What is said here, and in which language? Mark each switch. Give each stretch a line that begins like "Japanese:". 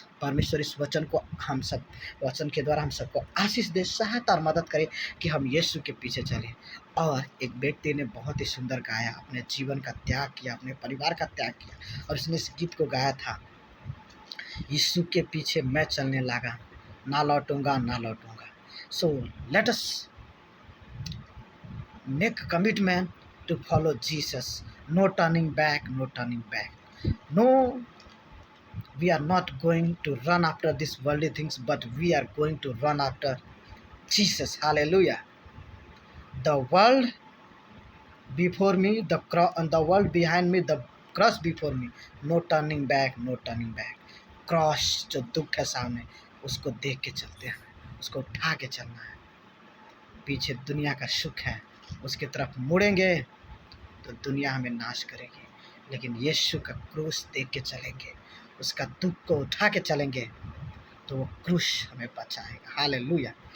Hindi: परमेश्वर इस वचन को हम सब, वचन के द्वारा हम सबको आशीष दे, सहायता और मदद करे कि हम यीशु के पीछे चलें। और एक व्यक्ति ने बहुत ही सुंदर गाया, अपने जीवन का त्याग किया, अपने परिवार का त्याग किया, और उसने इस गीत को गाया था, यीशु के पीछे मैं चलने लगा, ना लौटूंगा ना लौटूंगा।
English: So let us make commitment to follow Jesus. No turning back, no turning back. No We are not going to run after these worldly things, but we are going to run after Jesus. Hallelujah. The world before me, the world behind me, the cross before me. No turning back, no turning back.
Hindi: Cross जो दुख है सामने, उसको देख के चलते हैं, उसको उठा के चलना है। पीछे दुनिया का सुख है, उसकी तरफ मुड़ेंगे तो दुनिया हमें नाश करेगी, लेकिन यीशु का क्रूस देख के चलेंगे, उसका दुख को उठा के चलेंगे तो वो क्रूस हमें बचाएगा। हालेलुया।